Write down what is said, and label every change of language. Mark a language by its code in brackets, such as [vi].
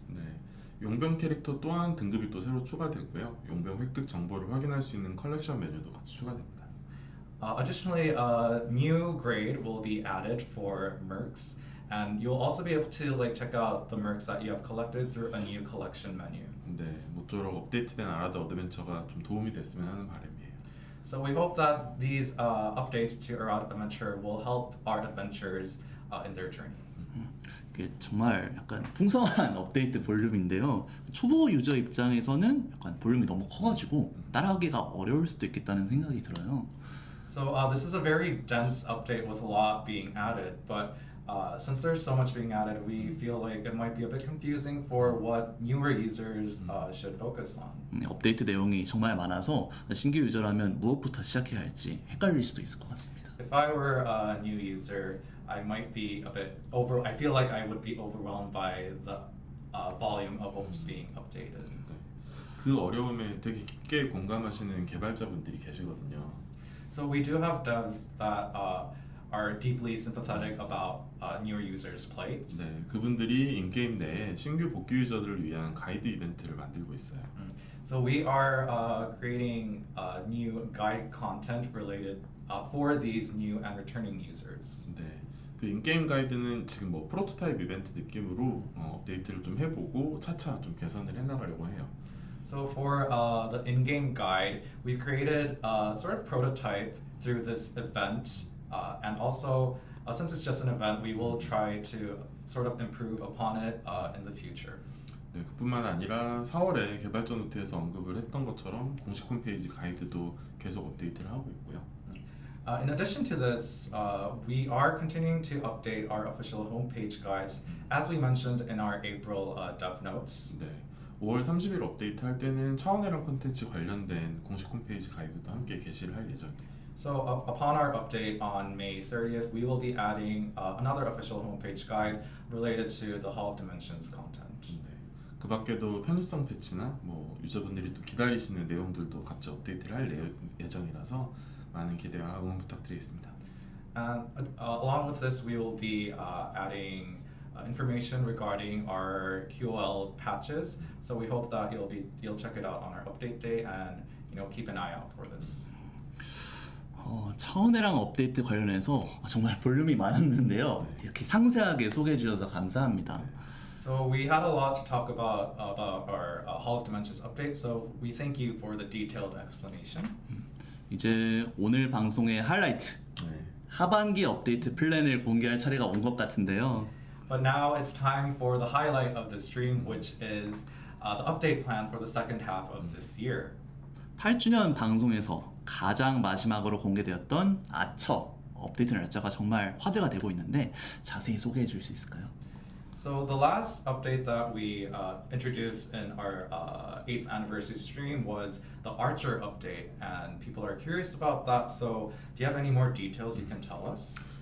[ko] 네, 용병 캐릭터 또한 등급이 또 새로 추가되고요. 용병 획득 정보를 확인할 수 있는 컬렉션 메뉴도 같이 추가됩니다. [en] Additionally, a new grade will be added for mercs, and you'll also be able to check out the mercs that you have collected through a new collection menu. [ko] 네, 모쪼록 업데이트된 아라드 어드벤처가 좀 도움이 됐으면 하는 바람이에요. [en] So we hope that these updates to Arad Adventure will help our adventurers in their journey. [ko] 정말 약간 풍성한 업데이트 볼륨인데요. 초보 유저 입장에서는 약간 볼륨이 너무 커가지고 따라하기가 어려울 수도 있겠다는 생각이 들어요. [en] So this is a very dense update with a lot being added, but since there's so much being added, we feel like it might be a bit confusing for what newer users should focus on. [ko] 업데이트 내용이 정말 많아서 신규 유저라면 무엇부터 시작해야 할지 헷갈릴 수도 있을 것 같습니다. [en] If I were a new user, I might be a bit I feel like I would be overwhelmed by the volume of what's being updated. [ko] 네, 그 어려움에 되게 깊게 공감하시는 개발자분들이 계시거든요. [en] So we do have devs that are deeply sympathetic about newer users' plight. [ko] 네, 그분들이 인게임 내에 신규 복귀 유저들을 위한 가이드 이벤트를 만들고 있어요. [en] So we are creating new guide content related for these new and returning users. [ko] 네, 그 인게임 가이드는 지금 뭐 프로토타입 이벤트 느낌으로 업데이트를 좀 해보고 차차 좀 개선을 해나가려고 해요. [en] So for the in-game guide, we've created a sort of prototype through this event, and also since it's just an event, we will try to sort of improve upon it in the future. [ko] 네, 그뿐만 아니라 4월에 개발자 노트에서 언급을 했던 것처럼 공식 홈페이지 가이드도 계속 업데이트를 하고 있고요. [en] In addition to this, we are continuing to update our official homepage guides, as we mentioned in our April dev notes. [ko] 네, 5월 30일 업데이트 할 때는 차원회랑 콘텐츠 관련된 공식 홈페이지 가이드도 함께 게시를 할 예정이에요. [en] So upon our update on May 30th, we will be adding another official homepage guide related to the Hall of Dimensions content. [ko] 네, 그 밖에도 편의성 패치나 뭐 유저분들이 또 기다리시는 내용들도 같이 업데이트를 할 예정이라서 많은 기대와 응원 부탁드리겠습니다. [en] And along with this, we will be adding information regarding our QoL patches. So we hope that you'll check it out on our update day and keep an eye out for this. [ko] 차원해랑 업데이트 관련해서 정말 볼륨이 많았는데요. 이렇게 상세하게 소개해 주셔서 감사합니다. [en] So we had a lot to talk about our Hall of Dimensions update. So we thank you for the detailed explanation. [ko] 이제 오늘 방송의 하이라이트 하반기 업데이트 플랜을 공개할 차례가 온 것 같은데요. [en] But now it's time for the highlight of the stream, which is the update plan for the second half of this year. [ko] 8주년 방송에서 가장 마지막으로 공개되었던 아처 업데이트 날짜가 정말 화제가 되고 있는데 자세히 소개해 줄 수 있을까요? [en] So the last update that we introduced in our 8th anniversary stream was the Archer update, and people are curious about that. So do you have any more details you can tell us?